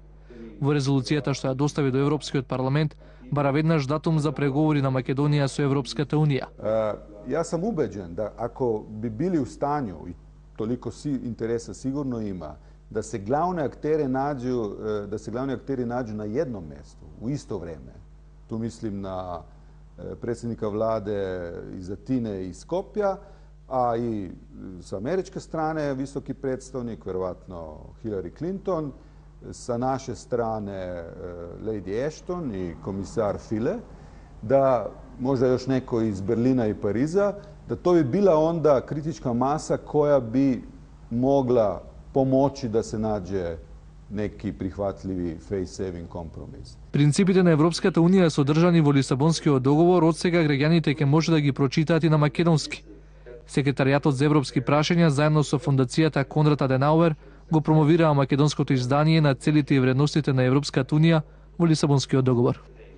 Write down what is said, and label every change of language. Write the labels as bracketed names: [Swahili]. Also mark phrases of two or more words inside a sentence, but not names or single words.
[Macedonian] Во резолуцијата што ја достави до Европскиот парламент, бара веднаш датум за преговори на Македонија со Европската Унија. [Serbian] Јас сам убеđен да ако би били у станју, и толико интереса сигурно има, да се главни актери наđu на едно место, у исто време. Tu mislim na predsjednika vlade iz Atine i Skopja, a i sa američke strane visoki predstavnik, verovatno Hillary Clinton, sa naše strane Lady Ashton i komisar File, da možda još neko iz Berlina i Pariza, da to bi bila onda kritička masa koja bi mogla pomoći da se nađe neki prihvatljivi face-saving компромис. [Macedonian] Принципите на Европската Унија содржани во Лисабонскиот договор од сега граѓаните ќе може да ги прочитаат и на македонски. Секретаријатот за европски прашања заедно со фондацијата Конрад Аденауер го промовираа македонското издание на целите и вредностите на Европската Унија во Лисабонскиот договор.